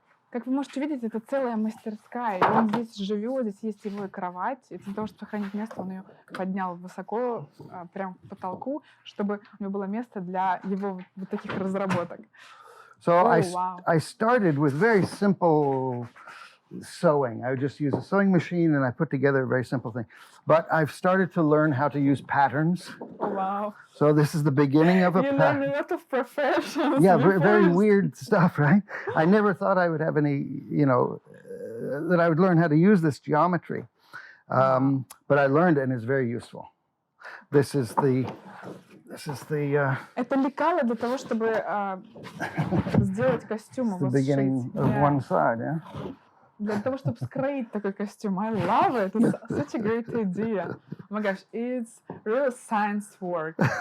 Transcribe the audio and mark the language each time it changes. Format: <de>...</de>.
<ru>Как вы можете видеть, это целая мастерская. И он здесь живет, здесь есть его и кровать. И для того, чтобы сохранить место, он ее поднял высоко, прямо к потолку, чтобы у него было место для его вот таких разработок.</ru> <en>So wow. I started with very simple sewing. I would just use a sewing machine and I put together a very simple thing. But I've started to learn how to use patterns. Oh, wow. So this is the beginning of a You learn a lot of professions. Yeah, very weird stuff, right? I never thought I would have any, that I would learn how to use this geometry. But I learned, and it's very useful. This is the</en> <ru>Это лекало для того, чтобы сделать костюм.</ru> <en>the beginning of one side, yeah?</en> <ru>Для того, чтобы скроить такой костюм.</ru> <en>I love it. It's such a great idea. Oh my gosh, it's real science work.</en>